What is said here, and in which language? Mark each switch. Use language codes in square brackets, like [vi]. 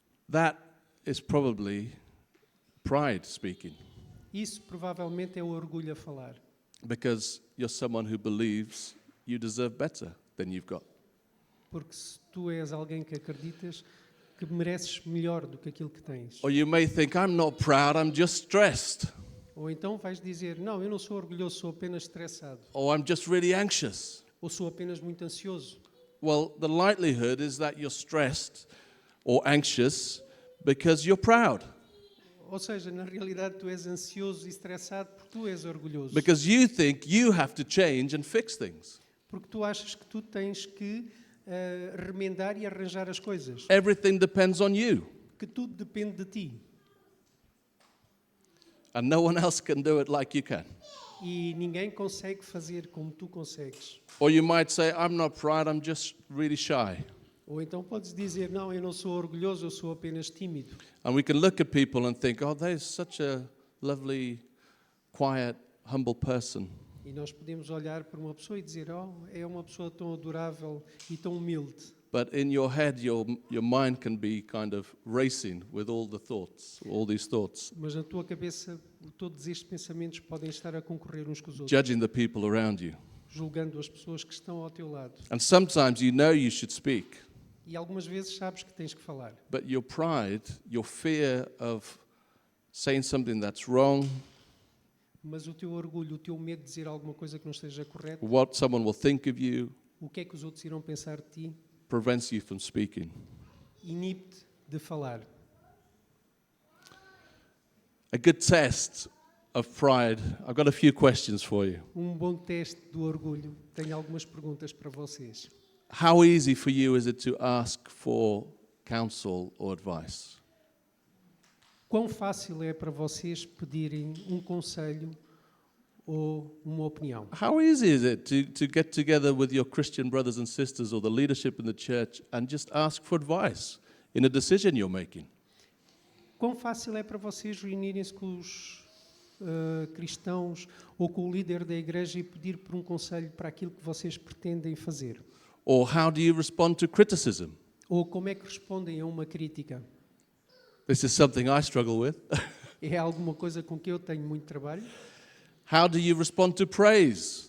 [en] That is probably pride speaking, [pt] Isso provavelmente é o orgulho a falar. [en] because you're someone who believes you deserve better than you've got. [pt] Porque se tu és alguém que acreditas que mereces melhor do que aquilo que tens. [en] Or you may think, I'm not proud, I'm just stressed. [pt] Ou então vais dizer, não, eu não sou orgulhoso, sou apenas estressado. [en] Or I'm just really anxious. [pt] Ou sou apenas muito ansioso. [en] Well, the likelihood is that you're stressed or anxious because you're proud. [pt] Ou seja, na realidade tu és ansioso e estressado porque tu és orgulhoso. [en] Because you think you have to change and fix things. [pt] Porque tu achas que tu tens que remendar e arranjar as coisas. [en] Everything depends on you. [pt] Que tudo depende de ti. [en] And no one else can do it like you can. [pt] E ninguém consegue fazer como tu consegues. [en] Or you might say, I'm not proud, I'm just really shy. [pt] Ou então podes dizer, não, eu não sou orgulhoso, eu sou apenas tímido. [en] And we can look at people and think, oh, they're such a lovely, quiet, humble person. [pt] E nós podemos olhar para uma pessoa e dizer, oh, é uma pessoa tão adorável e tão humilde. [en] But in your head, your mind can be kind of racing with all the thoughts, all these thoughts, [pt] Mas na tua cabeça, todos estes pensamentos podem estar a concorrer uns com os outros, [en] judging the people around you. [pt] julgando as pessoas que estão ao teu lado. [en] And sometimes you know you should speak, [pt] E algumas vezes sabes que tens que falar. [en] but your pride, your fear of saying something that's wrong, [pt] Mas o teu orgulho, o teu medo de dizer alguma coisa que não esteja correta, [en] what someone will think of you, [pt] o que é que os outros irão pensar de ti, [en] prevents you from speaking. [pt] inibe-te de falar. [en] A good test of pride, I've got a few questions for you. [pt] Bom teste do orgulho. Tenho algumas perguntas para vocês. [en] How easy for you is it to ask for counsel or advice? [pt] Quão fácil é para vocês pedirem um conselho ou uma opinião? [en] How easy is it to get together with your Christian brothers and sisters or the leadership in the church and just ask for advice in a decision you're making? [pt] Quão fácil é para vocês reunirem-se com os cristãos ou com o líder da igreja e pedir por um conselho para aquilo que vocês pretendem fazer? [en] Or how do you respond to criticism? [pt] Ou como é que respondem a uma crítica? [en] This is something I struggle with. [pt] É alguma coisa com que eu tenho muito trabalho? [en] How do you respond to praise?